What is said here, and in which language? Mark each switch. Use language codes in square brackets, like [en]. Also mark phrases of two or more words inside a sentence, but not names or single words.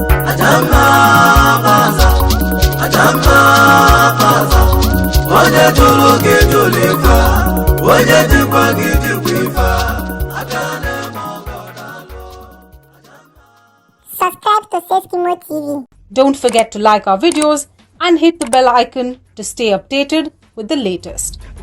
[ig] Ajamma baza, Ajamma baza, onye jụrụ gị jụrụ ife, onye jikwa gị jikwa ife, abịa na-eme ọgọ daalụ. [en] Subscribe to Safety Mo T V. Don't forget to like our videos and hit the bell icon to stay updated with the latest.